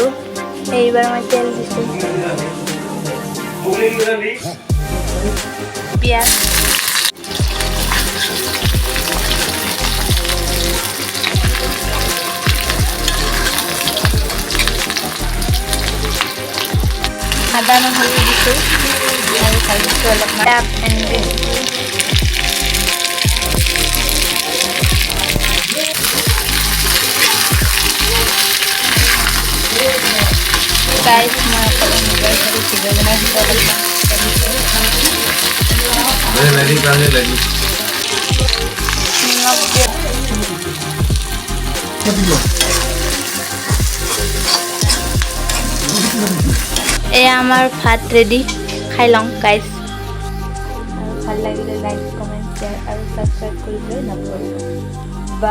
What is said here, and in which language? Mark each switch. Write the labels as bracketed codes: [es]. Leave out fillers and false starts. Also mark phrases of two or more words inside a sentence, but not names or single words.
[as] এইবার মই তেল দিছো, পিঁয়াজ, আদা নহৰু দিছো আৰু ভাজিছো অলপমান। [hi] गाइस मैं अपने मोबाइल से वीडियो बना मेरी काने लगी [as] আমার ভাত রেডি, খাই লওঁ গাইস। ভাল লাগিলে [en] like comment share [as] আৰু সাবস্ক্রাইব কৰিবলৈ নাপাহৰিব।